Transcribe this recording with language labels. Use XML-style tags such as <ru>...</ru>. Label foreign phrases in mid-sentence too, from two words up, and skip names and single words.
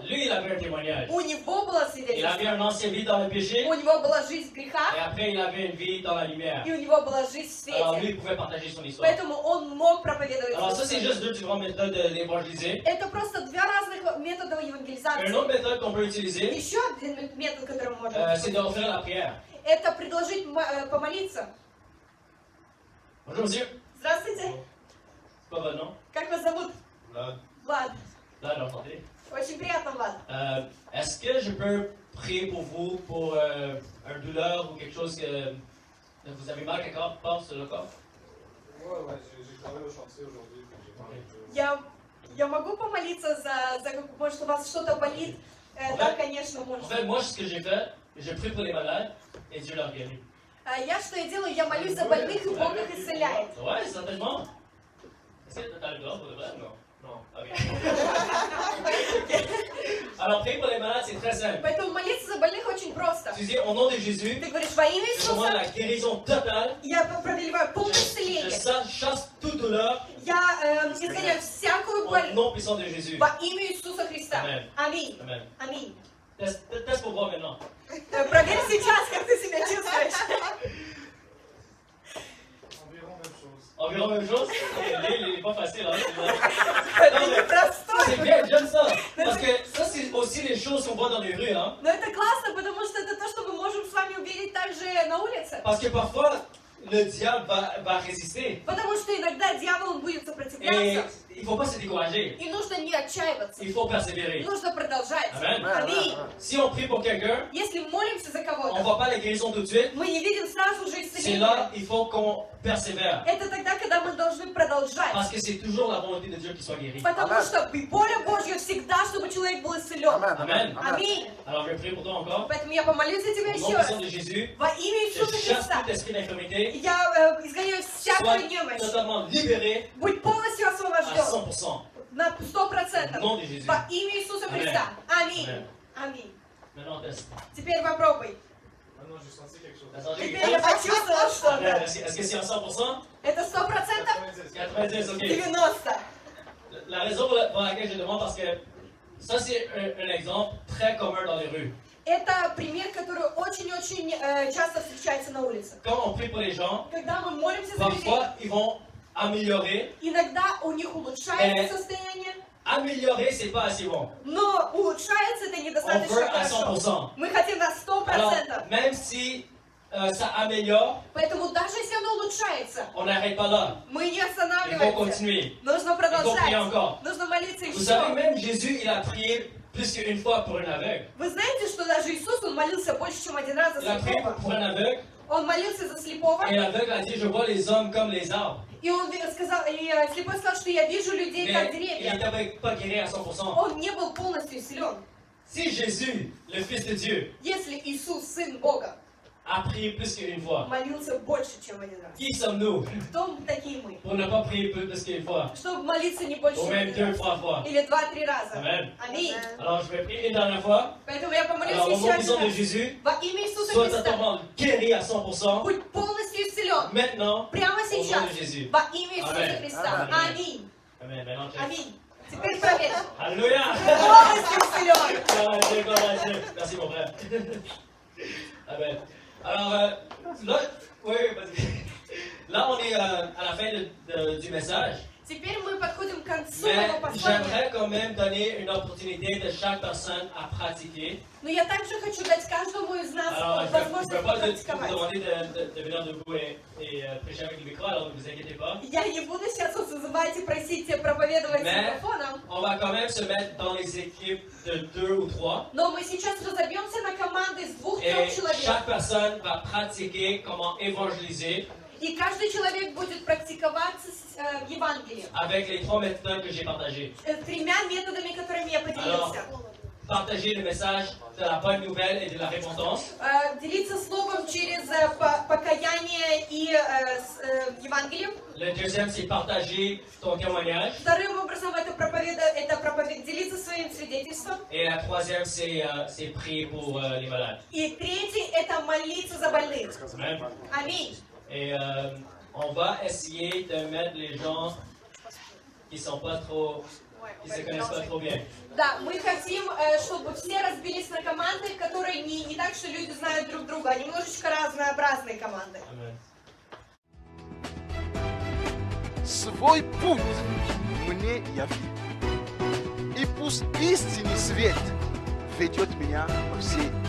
<fr>lui, il avait un témoignage.</fr> <ru>у него было</ru> <fr>Il</fr> <ru>свидетельство.</ru> <fr>avait une ancienne vie dans le péché</fr> <ru>У него была жизнь в</ru> <fr>et</fr> <ru>грехах,</ru> <fr>après il avait une vie dans la lumière.</fr> <ru>и у него была жизнь в</ru> <fr>Alors lui,</fr> <ru>свете.</ru> <fr>il pouvait partager son histoire.</fr> <ru>Поэтому он мог проповедовать.</ru> <fr>Alors ça, c'est</fr> <ru>Иисуса.</ru> <fr>juste deux différentes méthodes d'évangéliser.</fr> <ru>Это просто два разных метода</ru> <fr>Une</fr> <ru>евангелизации.</ru> <fr>autre méthode qu'on peut utiliser,</fr> <ru>Еще один метод, который мы можем</ru> <fr>c'est d'offrir la prière.</fr> <ru>это предложить помолиться.</ru> <fr>Bonjour monsieur,</fr> <ru>Здравствуйте,</ru> <fr>c'est quoi votre nom?</fr> <ru>как вас зовут? Влад.</ru> <fr>Là, l'entendez.</fr> <ru>Очень приятно, Влад.</ru> <fr>Est-ce que je peux prier pour vous pour une douleur ou quelque chose que vous avez mal quelque part sur le corps? Ouais, j'ai travaillé au chantier aujourd'hui, puis j'ai mal un peu.</fr> <ru>Я могу помолиться может, у вас что-то болит? Да, конечно,</ru> <fr>En</fr> <ru>можно.</ru> <fr>fait, moi, ce que j'ai fait, je prie pour les malades et Dieu leur guérit.</fr> <ru>Что я делаю? Я молюсь за больных, и Бог их исцеляет.</ru> <fr>Ouais, certainement. Est-ce que tu as le droit pour le vrai? Non. Non. Ok. Alors, prier pour les malades, c'est très simple.</fr> <ru>Поэтому молиться за больных очень просто.</ru> <fr>Tu dis, au nom de Jésus,</fr> <ru>Ты говоришь во имя</ru> <fr>je commande</fr> <ru>Иисуса,</ru> <fr>la guérison totale.</fr> <ru>я повелеваю полное</ru> <fr>Je</fr> <ru>исцеление.</ru> <fr>chasse toute douleur</fr> <ru>Я изгоняю всякую</ru> <fr>au</fr> <ru>боль</ru> <fr>nom puissant de Jésus.</fr> <ru>во имя Иисуса Христа.</ru> <fr>Amen.</fr> <ru>Аминь.</ru> <fr>Amen.</fr> <ru>Аминь.</ru> <fr>Teste pour voir maintenant.</fr> <ru>Проверь сейчас, как ты себя чувствуешь.</ru> <fr>Environ même chose? Il n'est pas facile, hein?</fr> <ru>Это</ru> <fr>Non, mais</fr> <ru>непростой.</ru> <fr>c'est bien, j'aime ça. Parce que ça, c'est aussi les choses qu'on voit dans les rues, hein?</fr> <ru>Но это классно, потому что это то, что мы можем с вами увидеть также на улице.</ru> <fr>Parce que parfois, le diable va résister.</fr> <ru>Потому что иногда дьявол он будет</ru> <fr>Et</fr> <ru>сопротивляться.</ru> <fr>il ne faut pas se décourager.</fr> <ru>И нужно не отчаиваться.</ru> <fr>Il faut persévérer.</fr> <ru>Нужно продолжать.</ru> <fr>Amen.</fr> <ru>Аминь.</ru> <fr>Si on prie pour quelqu'un,</fr> <ru>Если молимся за</ru> <fr>on ne</fr> <ru>кого-то,</ru> <fr>voit pas la guérison tout de suite.</fr> <ru>мы не видим сразу же</ru> <fr>C'est</fr> <ru>исцеления.</ru> <fr>là, il faut qu'on persévère.</fr> <ru>Это тогда, когда мы должны продолжать.</ru> <fr>Parce que c'est toujours la volonté de Dieu qu'il soit guéri.</fr> <ru>Потому что воля Божья всегда, чтобы человек был исцелен.</ru> <fr>Amen.</fr> <ru>Аминь.</ru> <fr>Alors je vais prier pour toi encore.</fr> <ru>Поэтому я помолюсь за тебя</ru> <fr>Au nom</fr> <ru>еще раз.</ru> <fr>puissant de Jésus,</fr> <ru>Во имя Иисуса</ru> <fr>je chasse</fr> <ru>Христа.</ru> <fr>tout esprit d'infirmité.</fr> <ru>Я изгоняю всякую</ru> <fr>Sois</fr> <ru>немощь.</ru> <fr>totalement libéré</fr> <ru>Будь полностью</ru> <fr>à</fr> <ru>освобожден.</ru> <fr>100%.</fr> <ru>На</ru> <fr>Au</fr> <ru>100%.</ru> <fr>nom de Jésus.</fr> <ru>Во имя Иисуса</ru> <fr>Amen.</fr> <ru>Христа. Аминь.</ru> <fr>Amen.</fr> <ru>Аминь.</ru> <fr>Maintenant, teste. Теперь попробуй. Maintenant, j'ai senti quelque chose. T'as senti</fr> <ru>Теперь</ru> <fr>quelque</fr> <ru>я</ru> <fr>chose?</fr> <ru>почувствовала</ru> <fr>Amen.</fr> <ru>что-то.</ru> <fr>Est-ce que c'est à 100%?</fr> <ru>Это 100%?</ru> <fr>90, ok.</fr> <ru>90.</ru> <fr>La raison pour laquelle je demande, parce que ça, c'est un exemple très commun dans les rues.</fr> <ru>Это пример, который очень-очень часто встречается на улице.</ru> <fr>Quand on prie pour les gens,</fr> <ru>Когда мы молимся за людей,</ru> <fr>parfois, ils vont améliorer. иногда у них улучшается состояние, Améliorer, c'est pas assez bon.</fr> <ru>но улучшается это</ru> <fr>On</fr> <ru>недостаточно</ru> <fr>veut à</fr> <ru>хорошо.</ru> <fr>100%.</fr> <ru>Мы хотим на 100%.</ru> <fr>Alors, même si ça améliore,</fr> <ru>Поэтому даже если оно улучшается,</ru> <fr>on n'arrête pas là.</fr> <ru>мы не</ru> <fr>Il faut</fr> <ru>останавливаемся.</ru> <fr>continuer.</fr> <ru>Нужно</ru> <fr>Il faut prier</fr> <ru>продолжать.</ru> <fr>encore.</fr> <ru>Нужно молиться</ru> <fr>Vous savez,</fr> <ru>еще.</ru> <fr>même Jésus, il a prié plus qu'une fois pour un aveugle.</fr> <ru>Вы знаете, что даже Иисус, Он молился больше, чем один раз за</ru> <fr>Il a prié</fr> <ru>слепого.</ru> <fr>pour un aveugle,</fr> <ru>Он молился за слепого,</ru> <fr>et l'aveugle a dit, je vois les hommes comme les arbres.</fr> <ru>и он сказал, и слепой сказал, что я вижу людей как</ru> <fr>Mais il</fr> <ru>деревья.</ru> <fr>n'était pas guéri à 100%.</fr> <ru>Он не был полностью силен.</ru> <fr>Si Jésus, le Fils de Dieu,</fr> <ru>Если Иисус, Сын Бога,</ru> <fr>a prié plus qu'une fois,</fr> <ru>молился больше, чем один раз,</ru> <fr>qui sommes-nous</fr> <ru>кто такие мы?</ru> <fr>pour ne pas prier plus qu'une fois,</fr> <ru>Чтобы молиться не больше,</ru> <fr>ou</fr> <ru>чем</ru> <fr>même</fr> <ru>один</ru> <fr>deux,</fr> <ru>раз.</ru> <fr>trois fois?</fr> <ru>Или 2-3 раза.</ru> <fr>Amen.</fr> <ru>Аминь.</ru> <fr>Alors, je vais prier une dernière fois.</fr> <ru>Поэтому я помолюсь</ru> <fr>Alors, au</fr> <ru>еще</ru> <fr>nom puissant</fr> <ru>один</ru> <fr>de</fr> <ru>раз.</ru> <fr>Jésus,</fr> <ru>Во имя Иисуса</ru> <fr>sois</fr> <ru>Христа.</ru> <fr>totalement guéri à 100%.</fr> <ru>Будь полностью исцелен.</ru> <fr>Maintenant,</fr> <ru>Прямо</ru> <fr>au nom</fr> <ru>сейчас.</ru> <fr>de Jésus.</fr> <ru>Во имя Иисуса</ru> <fr>Amen.</fr> <ru>Христа.</ru> <fr>Amen.</fr> <ru>Аминь.</ru> <fr>Amen. Maintenant, check.</fr> <ru>Аминь. Теперь проверь.</ru> <fr>Alléluia.</fr> <ru>Полностью исцелен.</ru> <fr>Gloire à Dieu, gloire à Dieu. Merci, mon frère. Amen. Alors, là, oui, là, on est à la fin du message.</fr> <ru>Теперь мы подходим к концу</ru> <fr>Mais</fr> <ru>моего послания.</ru> <fr>j'aimerais quand même donner une opportunité de chaque personne à pratiquer.</fr> <ru>Но я также хочу дать каждому из нас</ru> <fr>Alors, je ne</fr> <ru>возможность</ru> <fr>peux pas vous</fr> <ru>попрактиковать.</ru> <fr>demander de venir debout et prêcher avec le micro, alors ne vous inquiétez pas.</fr> <ru>Я не буду сейчас вас вызывать и просить проповедовать с</ru> <fr>Mais</fr> <ru>микрофоном,</ru> <fr>on va quand même se mettre dans les équipes de 2 ou 3.</fr> <ru>но мы сейчас разобьемся на команды из 2-3</ru> <fr>Et</fr> <ru>человек.</ru> <fr>chaque personne va pratiquer comment évangéliser</fr> <ru>И каждый человек будет практиковаться с Евангелием.</ru> <fr>avec les 3 méthodes que j'ai partagées.</fr> <ru>3 методами, которыми я поделился.</ru> <fr>Partager le message de la bonne nouvelle et de la repentance.</fr> <ru>Делиться словом через покаяние и Евангелием.</ru> <fr>Le deuxième, c'est partager ton témoignage.</fr> <ru>Вторым образом это делиться своим свидетельством.</ru> <fr>Et la troisième, c'est prier pour les malades.</fr> <ru>И третий это молиться за больных.</ru> <fr>Amen.</fr> <ru>Аминь.</ru> <fr>Et on va essayer de mettre les gens qui se connaissent pas trop bien.</fr> <ru>Да, мы хотим, чтобы все разбились на команды, которые не так, что люди знают друг друга, а немножечко разнообразные команды.</ru> <fr>Amen.</fr> <ru>Свой путь мне яви. И пусть истинный свет ведет меня по всей.</ru>